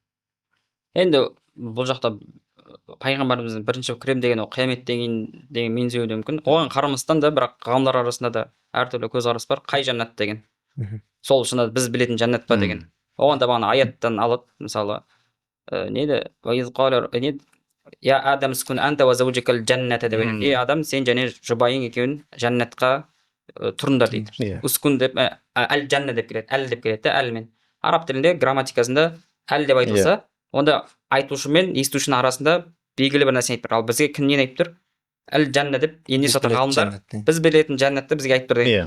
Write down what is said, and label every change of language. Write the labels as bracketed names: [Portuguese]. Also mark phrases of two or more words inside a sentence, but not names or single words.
[Kazakh] Енді бұл жақта пайғамбарымыздың бірінші кірем деген ол қиямет деген мензеуі мүмкін. Оған қарамастан да, бірақ ғалымдар арасында да әртүрлі көзқарас бар. Қай жәннат деген? Сол шынында біз білетін жәннат па деген. оған да бағана аяттан алады мысалы неді [Arabic] يا آدم اسكن أنت وزوجك الجنة [Kazakh] деп айтады. Адам, сен және жұбайың екеуін жәннатқа тұрыңдар дейді. Иә. Ускун деп әл жанна деп келеді, әл деп келеді, әлмен. Араб тілінде грамматикасында әл деп айтылса, онда айтушы мен естушінің арасында белгілі бір нәрсені айтып тұр. Ал бізге кім нені айтып тұр? Әл жанна деп енді соты ғалымдар біз білетін жәннатты бізге айтып тұр деген.